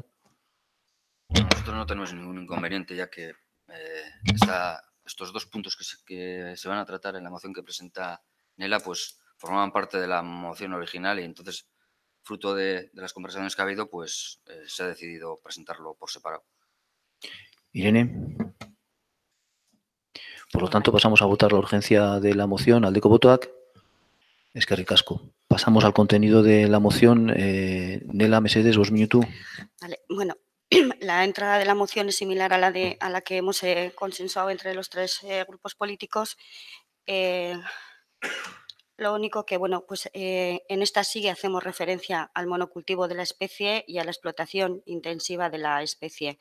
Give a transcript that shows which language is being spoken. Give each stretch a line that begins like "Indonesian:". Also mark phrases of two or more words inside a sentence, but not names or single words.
Spanish: Nosotros no tenemos ningún inconveniente, ya que estos 2 puntos que se van a tratar en la moción que presenta Nela, pues formaban parte de la moción original y entonces, fruto de las conversaciones que ha habido, pues se ha decidido presentarlo por separado. Irene. Por lo tanto, pasamos a votar la urgencia de la moción.
Basque: Aldeko botoak. Eskerrik asko.
Spanish: Pasamos al contenido de la moción. Nela, mesedes, 2 minutos. Vale, bueno, la entrada de la moción es similar a la que hemos consensuado entre los 3 grupos políticos. Lo único que, bueno, pues en esta sí hacemos referencia al monocultivo de la especie y a la explotación intensiva de la especie.